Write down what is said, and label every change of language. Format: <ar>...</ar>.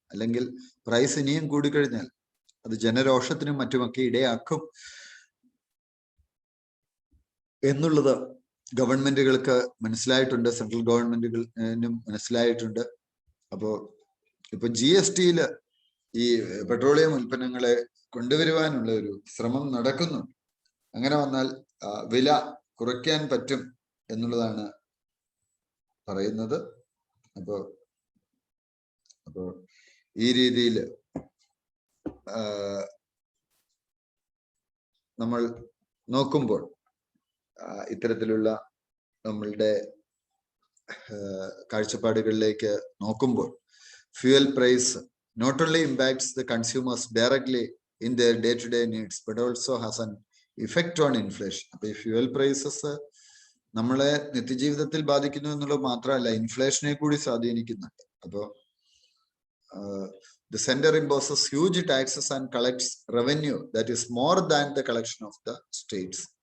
<ml>അല്ലെങ്കിൽ പ്രൈസ് ഇനിയും കൂടിക്കഴിഞ്ഞാൽ അത് ജനരോഷത്തിനും മറ്റുമൊക്കെ ഇടയാക്കും എന്നുള്ളത് ഗവൺമെന്റുകൾക്ക് മനസ്സിലായിട്ടുണ്ട്, സെൻട്രൽ ഗവൺമെന്റുകളിനും മനസ്സിലായിട്ടുണ്ട്. അപ്പോ ഇപ്പൊ GST ഈ പെട്രോളിയം ഉൽപ്പന്നങ്ങളെ കൊണ്ടുവരുവാനുള്ള ഒരു ശ്രമം നടക്കുന്നു. അങ്ങനെ വന്നാൽ വില കുറയ്ക്കാൻ പറ്റും എന്നുള്ളതാണ് പറയുന്നത്. അപ്പോ ഈ രീതിയിൽ നമ്മൾ നോക്കുമ്പോൾ ഇത്തരത്തിലുള്ള നമ്മളുടെ കാഴ്ചപ്പാടുകളിലേക്ക് നോക്കുമ്പോൾ fuel price</ml> <en>not only impacts the consumers directly in their day-to-day needs, but also has an effect on inflation.</en> <ml>അപ്പൊ ഈ ഫ്യൂവൽ പ്രൈസസ് നമ്മളെ നിത്യജീവിതത്തിൽ ബാധിക്കുന്നു എന്നുള്ളത് മാത്രമല്ല, ഇൻഫ്ലേഷനെ കൂടി സ്വാധീനിക്കുന്നുണ്ട്.</ml> <en>അപ്പോൾ the center imposes huge taxes and collects revenue that is more than the collection of the states.</en>